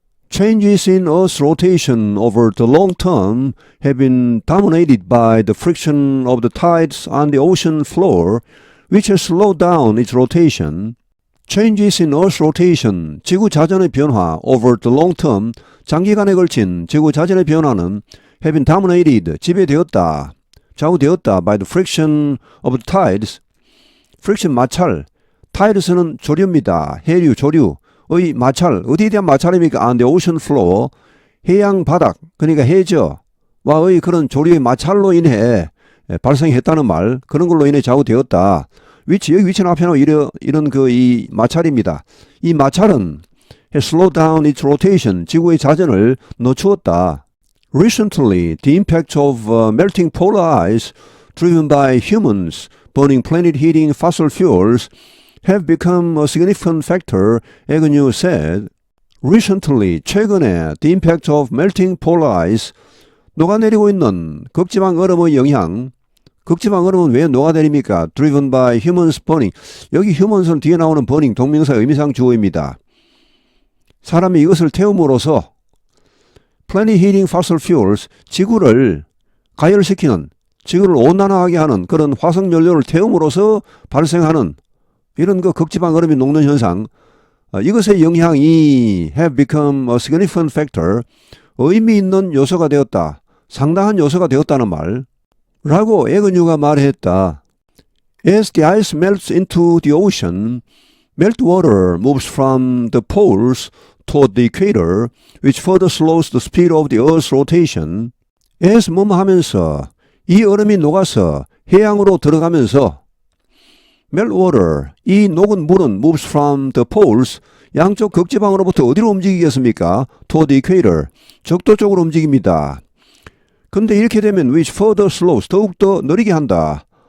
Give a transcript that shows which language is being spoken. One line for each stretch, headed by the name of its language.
English: Changes in Earth's rotation over the long term have been dominated by the friction of the tides on the ocean floor, which has slowed down its rotation. Changes in Earth's rotation,
Korean: 지구 자전의 변화
English: over the long term,
Korean: 장기간에 걸친 지구 자전의 변화는
English: have been dominated,
Korean: 지배되었다, 좌우되었다
English: by the friction of the tides.
Korean: friction 마찰, tides는 조류입니다. 해류, 조류의 마찰, 어디에 대한 마찰입니까?
English: On the ocean floor,
Korean: 해양 바닥, 그러니까 해저와의 그런 조류의 마찰로 인해 발생했다는 말, 그런 걸로 인해 좌우되었다. 위치, 여기 위치는 앞에 놓은 이런 이 마찰입니다. 이 마찰은
English: has slowed down its rotation,
Korean: 지구의 자전을 늦추었다.
English: Recently, the impact of melting polar ice driven by humans burning planet-heating fossil fuels have become a significant factor, Agnew said.
Korean: Recently, 최근에
English: the impact of melting polar ice,
Korean: 녹아내리고 있는 극지방 얼음의 영향, 극지방 얼음은 왜 녹아내립니까?
English: Driven by humans burning.
Korean: 여기 humans은 뒤에 나오는 burning 동명사 의미상 주어입니다. 사람이 이것을 태움으로써
English: planet heating fossil fuels,
Korean: 지구를 가열시키는, 지구를 온난화하게 하는 그런 화석연료를 태움으로써 발생하는 이런 그 극지방 얼음이 녹는 현상, 이것의 영향이
English: have become a significant factor,
Korean: 의미 있는 요소가 되었다, 상당한 요소가 되었다는 말 라고 에그뉴가 말했다.
English: As the ice melts into the ocean, meltwater moves from the poles toward the equator, which further slows the speed of the Earth's rotation.
Korean: as 하면서 이 얼음이 녹아서 해양으로 들어가면서 meltwater, 이 녹은 물은
English: moves from the poles,
Korean: 양쪽 극지방으로부터 어디로 움직이겠습니까?
English: toward the equator,
Korean: 적도 쪽으로 움직입니다. 근데 이렇게 되면
English: which further slows,
Korean: 더욱더 느리게 한다.